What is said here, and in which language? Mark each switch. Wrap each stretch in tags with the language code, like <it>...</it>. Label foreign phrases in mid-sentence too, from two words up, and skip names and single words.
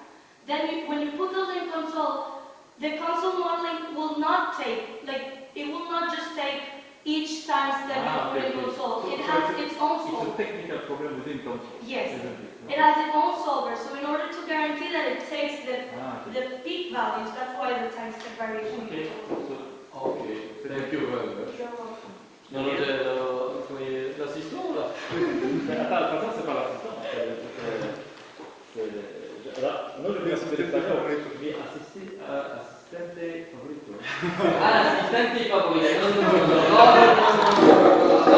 <en>Then when you put those in console, the console modeling will not take, it will not just take each time step you put in console. So it has its own solver. It's a technical problem within console. Yes. Isn't it? It has its own solver. So in order to guarantee that it takes the peak values, that's why the time step variation. Okay. Okay. Thank you very much. You're welcome.</en> <fr>Non, l'assistant là. Attends, c'est pas l'assistant. Non, je vais assister l'espagnol, mais</fr> <es>assistente favorito.</es> <fr>Ah, l'assistante favorito. No.</fr>